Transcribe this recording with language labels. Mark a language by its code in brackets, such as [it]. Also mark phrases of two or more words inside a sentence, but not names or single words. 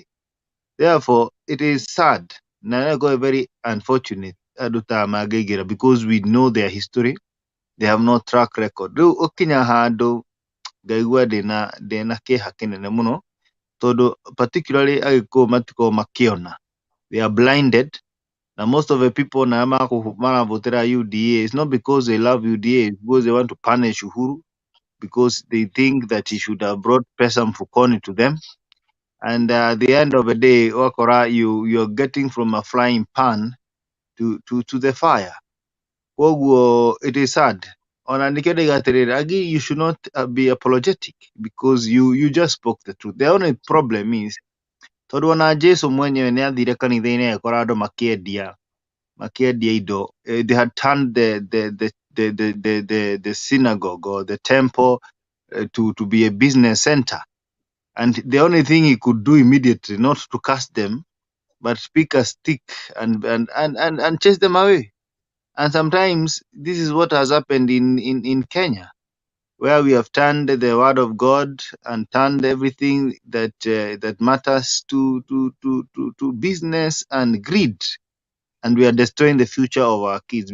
[en] Therefore, it is sad, very unfortunate, because we know their history. They have no track record. Particularly they are blinded. Now most of the people [sw] na votera [en] UDA, it's not because they love UDA, it's because they want to punish Uhuru, because they think that he should have brought [sw] Pesam Fukoni [en] to them. And at the end of the day, Wakora, you're getting from a frying pan to the fire. It is sad. You should not be apologetic, because you just spoke the truth. The only problem is [ki] Jesu mwenyewe nĩ athire kanitha-inĩ ekora andũ makĩendia indo. [en] They had turned the synagogue or the temple to be a business center, and the only thing he could do immediately, not to cast them, but pick a stick and chase them away. And sometimes this is what has happened in Kenya, where we have turned the word of God and turned everything that matters to business and greed, and we are destroying the future of our kids.